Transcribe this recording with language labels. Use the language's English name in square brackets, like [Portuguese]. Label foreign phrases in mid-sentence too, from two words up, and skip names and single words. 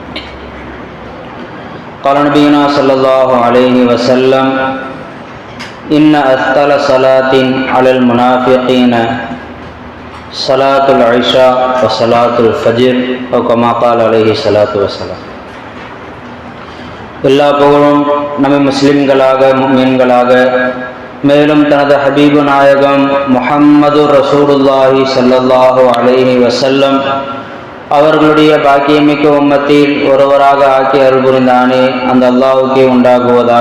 [Arabic] قال نبينا صلى الله عليه وسلم إن أثقل صلاة على المنافقين صلاة العشاء وصلاة الفجر أو كما قال عليه الصلاة والسلام. [Tamil] எல்லா புகழும் நம்ம முஸ்லிம்களாக முஃமின்களாக மேலும் தனது ஹபீபு நாயகம் முஹம்மது [Arabic] رسول الله صلى الله عليه وسلم [Tamil] அவர்களுடைய பாக்கியமிக்க உம்மத்தில் ஒருவராக ஆக்கி அருள் புரிந்தானே அந்த அல்லாஹ்வுக்கே உண்டாகுவதாக.